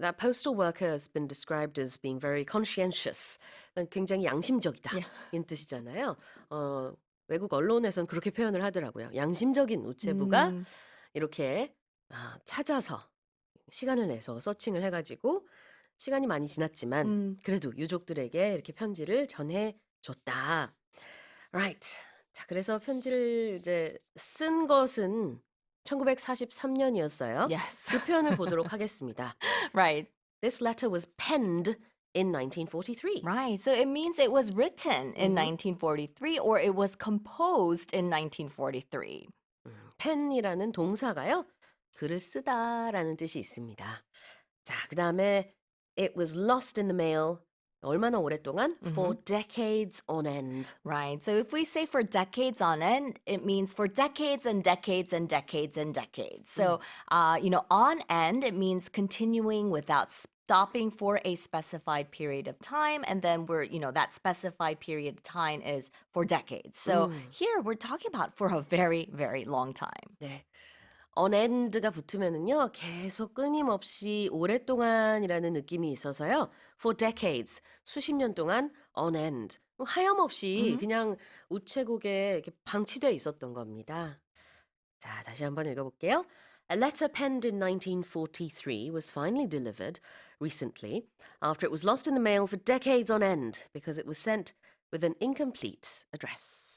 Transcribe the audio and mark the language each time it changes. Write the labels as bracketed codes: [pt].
[en] That postal worker has been described as being very conscientious. [ko] 굉장히 양심적이다. 인 뜻이잖아요. 외국 언론에선 그렇게 표현을 하더라고요. 양심적인 우체부가 이렇게 찾아서 시간을 내서 서칭을 해가지고 시간이 많이 지났지만 그래도 유족들에게 이렇게 편지를 전해줬다. [en] Right. [ko] 자, 그래서 편지를 이제 쓴 것은 1943년이었어요. [en] Yes. [ko] 그 표현을 보도록 하겠습니다. [en] Right. This letter was penned in 1943. Right. So it means it was written in 1943 or it was composed in 1943. [ko] 펜이라는 동사가요. 글을 쓰다라는 뜻이 있습니다. 자, 그다음에 [en] it was lost in the mail. [ko] 얼마나 오랫동안? [en] For decades on end. Right. So if we say for decades on end, it means for decades and decades and decades and decades. So, on end, it means continuing without stopping for a specified period of time, and then that specified period of time is for decades. So 음. here we're talking about for a very, very long time. [ko] 네. on end가 붙으면은요, 계속 끊임없이 오랫동안이라는 느낌이 있어서요. [en] for decades, [ko] 수십 년 동안 on end, 하염없이 Mhm. 그냥 우체국에 이렇게 방치돼 있었던 겁니다. 자, 다시 한번 읽어볼게요. [en] A letter penned in 1943 was finally delivered recently after it was lost in the mail for decades on end because it was sent with an incomplete address.